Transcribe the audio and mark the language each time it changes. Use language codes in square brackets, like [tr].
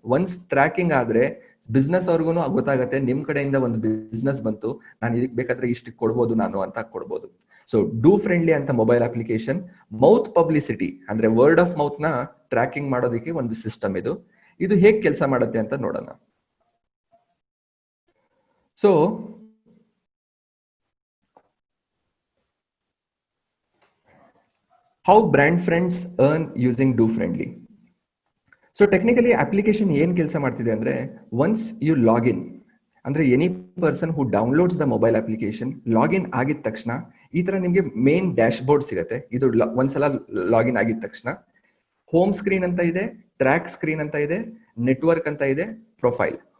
[kn] Once tracking ಆದ್ರೆ business ಅವ್ರಿಗೂ ಗೊತ್ತಾಗತ್ತೆ ನಿಮ್ ಕಡೆಯಿಂದ ಒಂದು ಬಿಸ್ನೆಸ್ ಬಂತು, ನಾನು ಇದಕ್ಕೆ ಬೇಕಾದ್ರೆ ಇಷ್ಟು ಕೊಡ್ಬೋದು ನಾನು ಅಂತ ಕೊಡ್ಬೋದು. ಸೊ ಡೂ ಫ್ರೆಂಡ್ಲಿ ಅಂತ ಮೊಬೈಲ್ ಅಪ್ಲಿಕೇಶನ್ ಮೌತ್ ಪಬ್ಲಿಸಿಟಿ ಅಂದ್ರೆ ವರ್ಡ್ ಆಫ್ ಮೌತ್ ನ ಟ್ರ್ಯಾಕಿಂಗ್ ಮಾಡೋದಕ್ಕೆ ಒಂದು ಸಿಸ್ಟಮ್ ಇದು ಹೇಗೆ ಕೆಲಸ ಮಾಡುತ್ತೆ ಅಂತ ನೋಡೋಣ. [en] So how brand friends earn using Do Friendly. [kn] So technically application ಏನ್ ಕೆಲಸ ಮಾಡ್ತಿದೆ ಅಂದ್ರೆ, ಒನ್ಸ್ ಯು ಲಾಗಿನ್ ಅಂದ್ರೆ [en] any person who downloads the mobile application [kn] login ಆಗಿದ ತಕ್ಷಣ ಈ ತರ ನಿಮ್ಗೆ ಮೇನ್ ಡ್ಯಾಶ್ ಬೋರ್ಡ್ ಸಿಗುತ್ತೆ. ಇದು ಒಂದ್ಸಲ ಲಾಗಿನ್ ಆಗಿದ ತಕ್ಷಣ ಹೋಮ್ ಸ್ಕ್ರೀನ್ ಅಂತ ಇದೆ, ಟ್ರ್ಯಾಕ್ ಸ್ಕ್ರೀನ್ ಅಂತ ಇದೆ, ನೆಟ್ವರ್ಕ್ ಅಂತ ಇದೆ, ಪ್ರೊಫೈಲ್.